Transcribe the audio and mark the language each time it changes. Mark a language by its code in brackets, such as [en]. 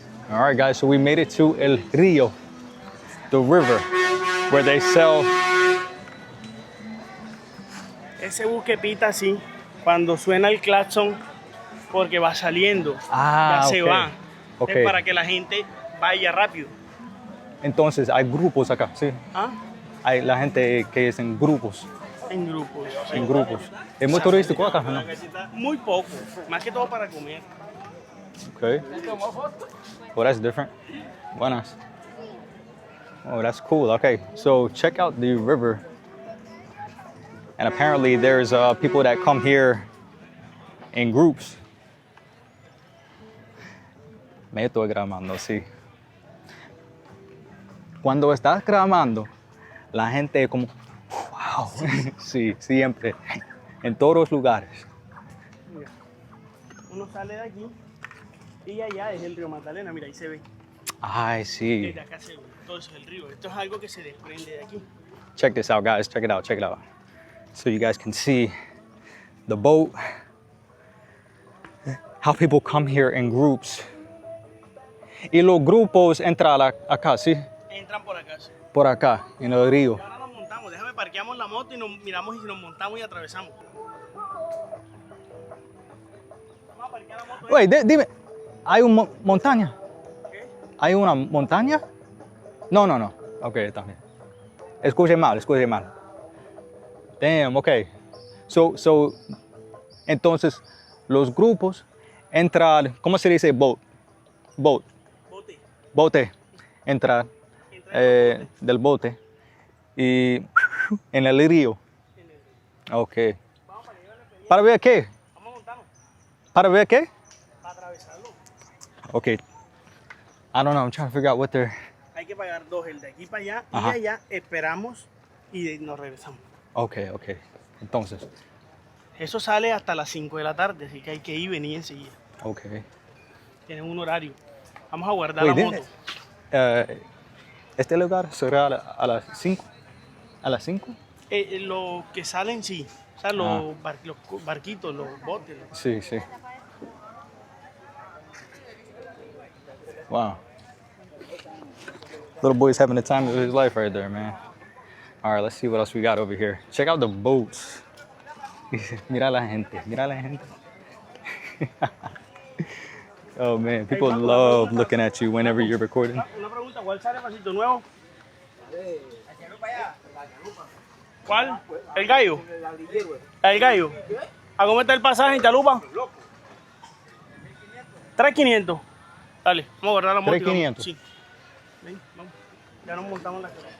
[en] All right, guys, so we made it to El Rio, the river, where they sell. [es] Ese bus que pita así, cuando suena el claxon, porque va saliendo, Ah, ya se ok. va. Ok. Es para que la gente vaya rápido. Entonces, hay grupos acá, sí. ¿Ah? Hay la gente que es en grupos, En grupos. sí. en grupos. Es muy turístico acá, ¿no? Muy poco, más que todo para comer. [en] Okay. Well, that's different. [es] Buenas. [en] Oh, that's cool. Okay, so check out the river. And apparently there's people that come here in groups. [es] Me estoy grabando, sí. Cuando estás grabando, la gente como, wow. Sí, siempre. En todos los lugares. Mira, uno sale de aquí y allá es el río Magdalena, mira, ahí se ve. Ay, sí. Desde acá se ve, todo eso es el río. Esto es algo que se desprende de aquí. [en] Check this out, guys. Check it out. Check it out. So you guys can see the boat, how people come here in groups. [es] Y los grupos entran acá, ¿sí? Entran por acá. Sí. Por acá, en el río. Y ahora nos montamos, déjame parqueamos la moto y nos miramos y nos montamos y atravesamos. Vamos a parquear la moto. Oye, dime, ¿hay una montaña? ¿Qué? ¿Hay una montaña? No, no, no. Ok, está bien. Escuché mal, escuché mal. [en] Damn, ok. So, [es] entonces, los grupos entran, ¿cómo se dice boat? [en] Boat. [es] Bote. Bote. Entrar del bote y en el río. Ok. ¿Para ver qué? Vamos a montarnos, ¿Para ver qué? para atravesarlo. Ok. [en] I don't know, I'm trying to figure out what they're... [es] Hay que pagar dos, el de aquí para allá Ajá. y allá esperamos y nos regresamos. Ok, ok. Entonces, Eso sale hasta las 5 de la tarde, así que hay que ir y venir enseguida. ok. Tienen un horario. Vamos a guardar [en] Wait, [es] la [en] didn't [es] moto. este lugar será a las 5? ¿A las 5? Los que salen, sí. O sea, los barquitos, los botes. Sí, sí. Wow. [en] Little boy's having the time of his life right there, man. All right, let's see what else we got over here. Check out the boats. [es] Mira la gente, mira la gente. [en] Oh man, people love looking at you whenever you're recording. [es] Una pregunta, ¿cuál sale pasito nuevo? ¿Cuál? ¿El gallo? ¿El gallo? ¿A cómo está el pasaje en Chalupa? 3.500. Dale, vamos a guardar la moto. y vamos. 3.500. Sí. Ven, vamos. Ya nos montamos la